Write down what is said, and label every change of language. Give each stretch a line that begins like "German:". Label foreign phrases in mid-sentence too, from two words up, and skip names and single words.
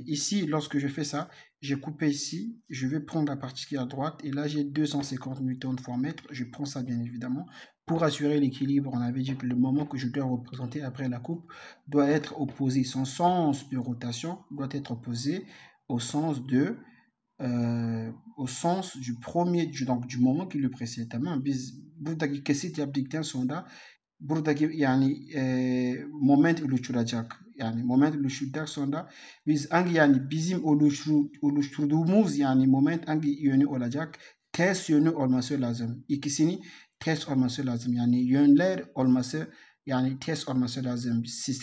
French: Ici, lorsque je fais ça, j'ai coupé ici, je vais prendre la partie qui est à droite, et là j'ai 250 newtons fois mètre, je prends ça bien évidemment. Pour assurer l'équilibre, on avait dit que le moment que je dois représenter après la coupe doit être opposé. Son sens de rotation doit être opposé au sens du moment qui le précède.
Turkish: Tamam, biz buradaki kesit yaptıktan sonra buradaki yani moment oluşturacak. Yani moment oluşturduktan sonra biz hangi yani bizim oluşturduğumuz yani moment hangi yönü olacak? Ters yönü olması lazım. İkisini ters olması lazım. Yani yönler olması yani ters olması lazım.